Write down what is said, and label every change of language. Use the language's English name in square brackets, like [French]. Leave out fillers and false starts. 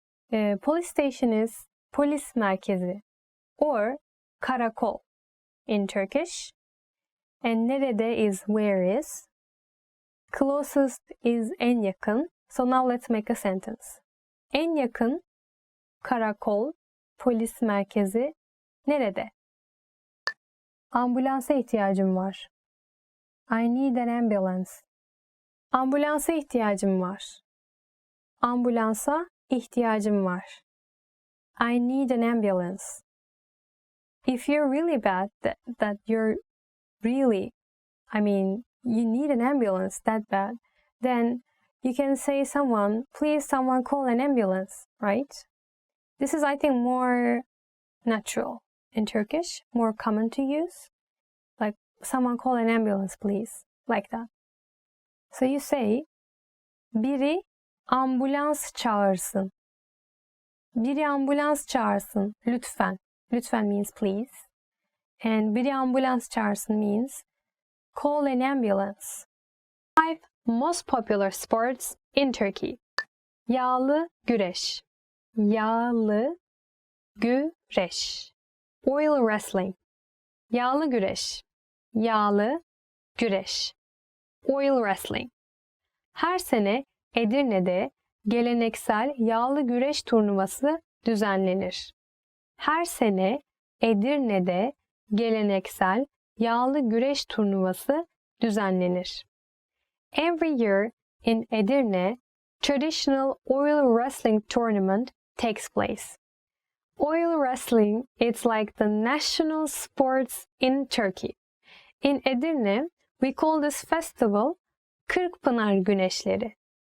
[English] Police station is polis merkezi or karakol in Turkish. And nerede is where is. Closest is en yakın. So now let's make a sentence. [Turkish] En yakın karakol, polis merkezi nerede? Ambulansa ihtiyacım var. [English] I need an ambulance. [Turkish] Ambulansa ihtiyacım var. Ambulansa ihtiyacım var. [English] I need an ambulance. If you're really bad, that you're really, you need an ambulance that bad, then you can say please someone call an ambulance, right? This is, I think, more natural in Turkish, more common to use. Like, someone call an ambulance, please. Like that. So you say, [Turkish] biri ambulans çağırsın. Biri ambulans çağırsın, lütfen. [English] Lütfen means please. And [Turkish] biri ambulans çağırsın [English] means call an ambulance. 5 most popular sports in Turkey. [Turkish] Yağlı güreş. Yağlı güreş. [English] Oil wrestling. [Turkish] Yağlı güreş. Yağlı güreş. [English] Oil wrestling. [Turkish] Her sene Edirne'de geleneksel yağlı güreş turnuvası düzenlenir. Her sene Edirne'de geleneksel yağlı güreş turnuvası düzenlenir. [English] Every year in Edirne, traditional oil wrestling tournament takes place. Oil wrestling, it's like the national sports in Turkey. In Edirne, we call this festival Kırkpınar Güneşleri.